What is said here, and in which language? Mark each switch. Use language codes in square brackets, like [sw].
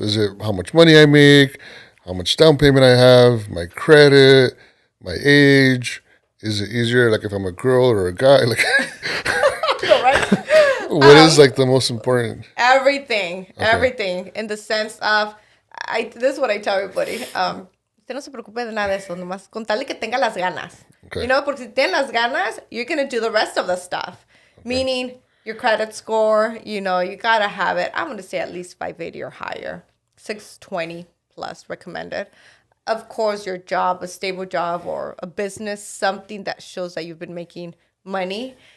[en] Is it how much money I make, how much down payment I have, my credit, my age? Is it easier like if I'm a girl or a guy? Like No, right? what is like the most important? Everything in the sense of, this is what I tell everybody. [es] Usted no se preocupe de nada de eso, nomás con tal de que tenga las ganas. [en] Okay. You know, [es] porque si tiene las ganas, [en] you're going to do the rest of the stuff. Meaning your credit score, you know, you got to have it. I'm going to say at least 580 or higher. 620 plus recommended. Of course, your job, a stable job or a business, something that shows that you've been making money.